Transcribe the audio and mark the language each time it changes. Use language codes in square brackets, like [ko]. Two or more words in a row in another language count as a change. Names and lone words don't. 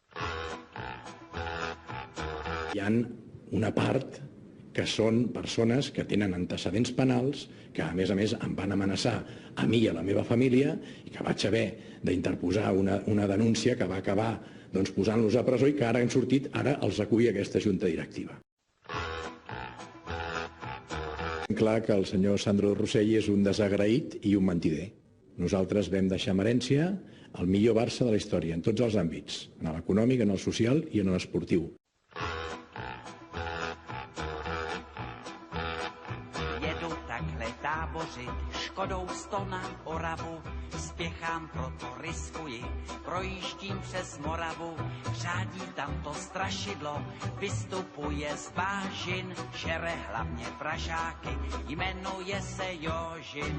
[ca] Hi ha una part que són persones que tenen antecedents penals, que a més em van amenaçar a mi i a la meva família, i que vaig haver d'interposar una denúncia que va acabar posant-los a presó i que ara han sortit, ara els acull aquesta junta directiva. Clar que el senyor Sandro Rosell és un desagraït i un mentider. Nosaltres vam deixar en herència el millor Barça de la història, en tots els àmbits, en l'econòmic, en el social i en l'esportiu. [cs] Škodou 100 na Oravu, spěchám, proto riskuji, projíždím přes Moravu, řádí tam to strašidlo, vystupuje z bážin, žere hlavně pražáky, jmenuje se Jožin.